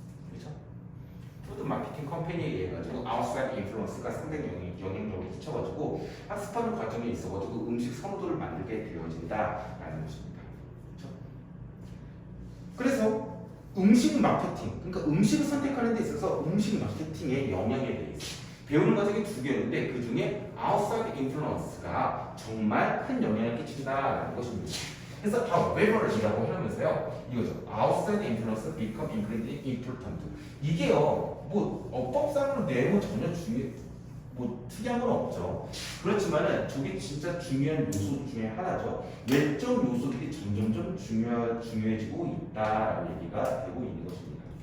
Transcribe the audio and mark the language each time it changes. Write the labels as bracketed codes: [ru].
[ko] 그렇죠? 푸드 마케팅 컴퍼니에 의해 가지고 아웃사이드 인플루언스가 상당히 영향력을 끼쳐가지고 학습하는 과정에 있어가지고 음식 선호도를 만들게 되어진다라는 것입니다. 그렇죠? 그래서 음식 마케팅, 그러니까 음식을 선택하는 데 있어서 음식 마케팅의 영향에 대해서 배우는 과정이 두 개였는데 그 중에 outside influence가 정말 큰 영향을 끼친다라는 것입니다. 그래서 however이라고 하면서요 이거죠. [en] outside influence become incredibly important. [ko] 이게요 뭐 어법상으로 내용은 전혀 뭐 특이한 건 없죠. 그렇지만은 저게 진짜 중요한 요소 중에 하나죠. 외적 요소들이 점점점 중요해지고 있다라는 얘기가 되고 있는 것입니다.